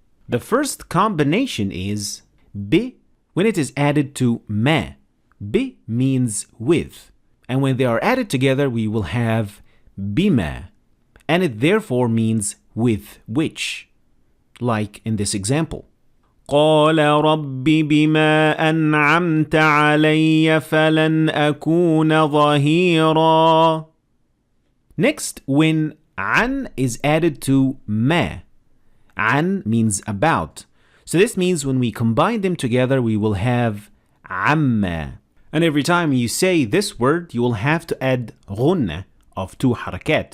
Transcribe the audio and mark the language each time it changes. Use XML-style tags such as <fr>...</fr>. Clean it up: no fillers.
<en>The first combination is bi when it is added to ma. Bi means with, and when they are added together we will have bima, and it therefore means with which, like in this example.</en> <ar>قال رب بما أنعمت علي فلن أكون ظهيرا.</ar> <en>Next, when an is added to ma, an means about. So this means when we combine them together, we will have amma. And every time you say this word, you will have to add غنة of 2 harakat.</en>